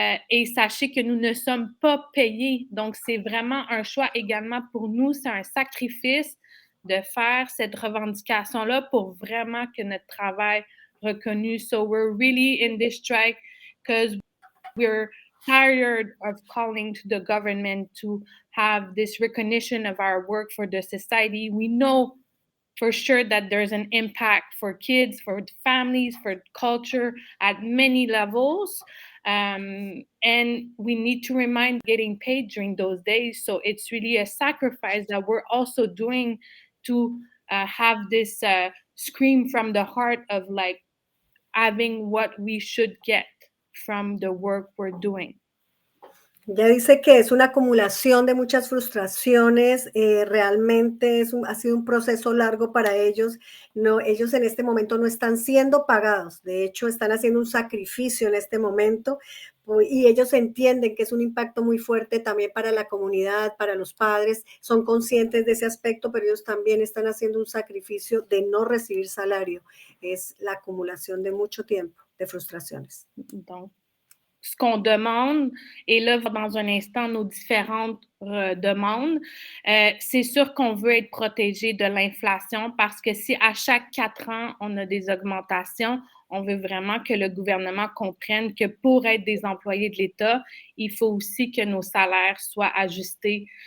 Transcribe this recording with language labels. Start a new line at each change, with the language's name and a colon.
French: Et sachez que nous ne sommes pas payés. Donc, c'est vraiment un choix également pour nous. C'est un sacrifice de faire cette revendication-là pour vraiment que notre travail reconnu.
English: So we're really in this strike because we're tired of calling to the government to have this recognition of our work for the society. We know for sure that there's an impact for kids, for families, for culture at many levels. And we need to remind getting paid during those days. So it's really a sacrifice that we're also doing to have this scream from the heart of like having what we should get from the work we're doing.
Spanish: Ya dice que es una acumulación de muchas frustraciones, realmente ha sido un proceso largo para ellos. No, ellos en este momento no están siendo pagados, de hecho están haciendo un sacrificio en este momento y ellos entienden que es un impacto muy fuerte también para la comunidad, para los padres, son conscientes de ese aspecto, pero ellos también están haciendo un sacrificio de no recibir salario. Es la acumulación de mucho tiempo de frustraciones.
French: Donc, ce qu'on demande, et là, dans un instant, nos différentes demandes, c'est sûr qu'on veut être protégé de l'inflation parce que si à chaque 4 ans, on a des augmentations, on veut vraiment que le gouvernement comprenne que pour être des employés de l'État, il faut aussi que nos salaires soient ajustés